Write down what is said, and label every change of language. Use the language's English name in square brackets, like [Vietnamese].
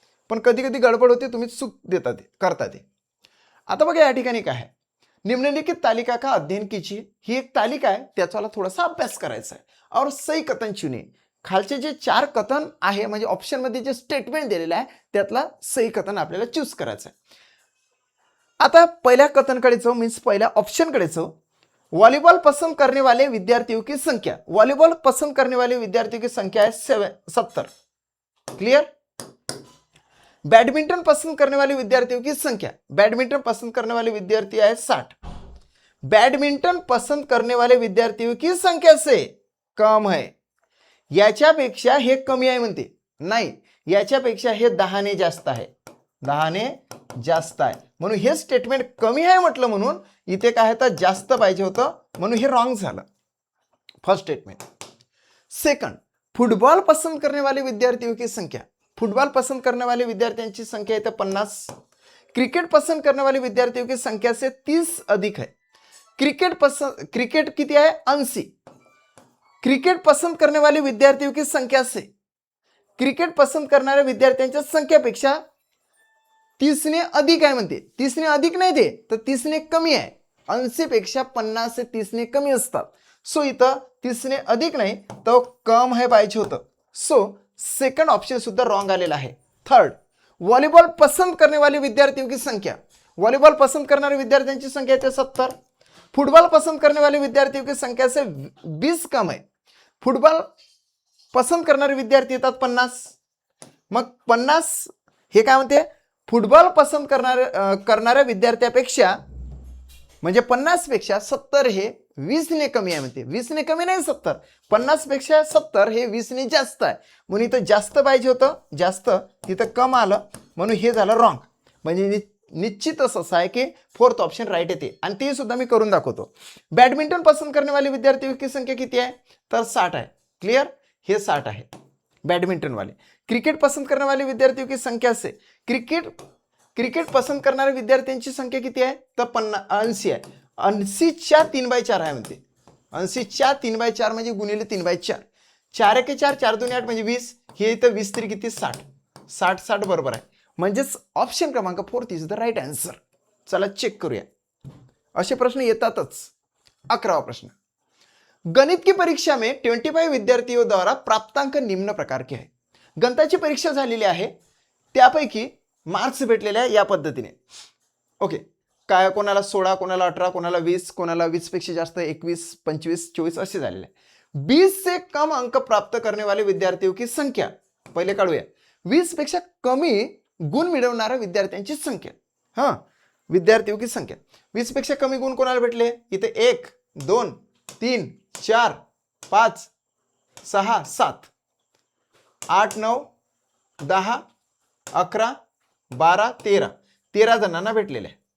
[Marathi] पण कधी कधी गडबड होते, तुम्ही चूक देता ते करता ते. आता बघा या ठिकाणी काय आहे, [Hindi] निम्नलिखित तालिका का अध्ययन कीजिए. [Marathi] ही एक तालिका आहे, त्याचा थोडासा अभ्यास करायचा आहे. [Hindi] और सही कथन चुनिए. [Marathi] खालचे जे 4 कथन आहे म्हणजे ऑप्शनमध्ये जे स्टेटमेंट दिलेलं आहे त्यातला सही कथन आपल्याला चूज करायचं आहे. आता पहिल्या कथनकडे जाऊ, मीन्स पहिल्या ऑप्शनकडे जाऊ. [Hindi] वॉलीबॉल पसंद करने वाले विद्यार्थियों की संख्या. वॉलीबॉल पसंद करने वाले विद्यार्थियों की संख्या है 70. क्लियर. बैडमिंटन पसंद करने वाले विद्यार्थियों की संख्या, बैडमिंटन पसंद करने वाले विद्यार्थी है 60. बैडमिंटन पसंद करने वाले विद्यार्थियों की संख्या से कम है. [Marathi] याच्यापेक्षा हे कमी आहे म्हणते, नाही याच्यापेक्षा हे 10 ने जास्त आहे, 10 ने जास्त आहे म्हणून हे स्टेटमेंट कमी आहे म्हटलं, म्हणून इथे काय तर जास्त पाहिजे होतं म्हणून हे रॉंग झालं फर्स्ट स्टेटमेंट. [Hindi] सेकंड, फुटबॉल पसंद करने वाले विद्यार्थियों की संख्या, फुटबॉल पसंद करने वाले विद्यार्थियों की संख्या इथे 50. क्रिकेट पसंद करने वाले विद्यार्थियों की संख्या से 30 अधिक है. [Marathi] क्रिकेट किती आहे 80. [Hindi] क्रिकेट पसंद करने वाले विद्यार्थियों की संख्या से, [Marathi] क्रिकेट पसंद करणाऱ्या विद्यार्थ्यांच्या संख्येपेक्षा 30 ने अधिक आहे म्हणते. 30 ने अधिक नाही ते तर 30 ने कमी आहे. 80 पेक्षा 50 से 30 ने कमी असतात. सो इथं 30 ने अधिक नाही तर कम है पाहिजे होतं. सो सेकंड ऑप्शन सुद्धा रॉंग आलेला आहे. थर्ड, [Hindi] वॉलीबॉल पसंद करने वाले विद्यार्थियों की संख्या, [Marathi] वॉलीबॉल पसंद करणारे विद्यार्थ्यांची संख्या आहे 70. [Hindi] फुटबॉल पसंद करने वाले विद्यार्थियों की संख्या से 20 कम है. [Marathi] फुटबॉल पसंद करणारे विद्यार्थी येतात 50. मग 50 हे काय म्हणते, फुटबॉल पसंद करणाऱ्या विद्यार्थ्यापेक्षा म्हणजे 50 पेक्षा 70 हे 20 ने कमी आहे म्हणते. 20 ने कमी नाही 70, 50 पेक्षा 70 हे 20 ने जास्त आहे म्हणून इथं जास्त पाहिजे होतं, जास्त तिथं कम आलं म्हणून हे झालं रॉंग. म्हणजे निश्चितच असं आहे की फोर्थ ऑप्शन राईट येते आणि ते सुद्धा मी करून दाखवतो. [Hindi] बॅडमिंटन पसंद करने वाले विद्यार्थियों की संख्या [Marathi] किती आहे तर 60 आहे. क्लियर, हे 60 आहे बैडमिंटन वाले. [Hindi] क्रिकेट पसंद करने वाले विद्यार्थियों की संख्या से, [Marathi] क्रिकेट पसंद करणाऱ्या विद्यार्थ्यांची संख्या किती आहे तर 80 आहे. 80च्या 3/4 आहे म्हणते. 80च्या 3/4 म्हणजे गुणिले 3/4. 4 एके 4, 4 2 8 म्हणजे 20. हे इथं 20 तरी किती 60. 60 बरोबर आहे. म्हणजेच ऑप्शन क्रमांक 4 इज द राईट आन्सर. चला चेक करूया. असे प्रश्न येतातच. [Hindi] 11वां प्रश्न, गणित की परीक्षा में 25 विद्यार्थियों द्वारा प्राप्तांक निम्न प्रकार के है. [Marathi] गणिताची परीक्षा झालेली आहे, त्यापैकी मार्क्स भेटलेले आहे या पद्धतीने. ओके, काय कोणाला 16, कोणाला 18, कोणाला 20, कोणाला 20 पेक्षा जास्त 21, 25, 24 असे झालेले आहे. [Hindi] 20 से कम अंक प्राप्त करने वाले विद्यार्थियों की संख्या [Marathi] पहिले काढूया. 20 पेक्षा कमी गुण मिळवणाऱ्या विद्यार्थ्यांची संख्या. हां, विद्यार्थियों की संख्या 20 पेक्षा कमी गुण कोणाला भेटले इथे 1 2 3 4 5 6 7 8 9 10 11 12 13 जणांना भेटलेले.